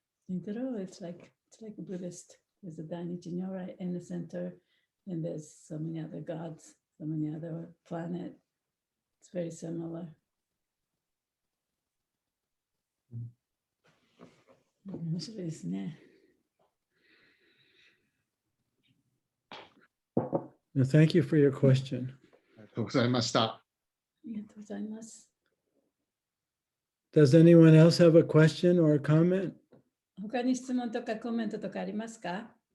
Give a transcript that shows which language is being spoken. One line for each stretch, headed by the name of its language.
English: Oh, it's like a Buddhist. There's a Dainichi Nyorai in the center, and there's so many other gods, so many other planets. It's very similar.
Japanese: 面白いですね。
English: Thank you for your question.
Japanese: ありがとうございました。ありがとうございます。
English: Does anyone else have a question or a comment?
Japanese: 他に質問とかコメントとかありますか？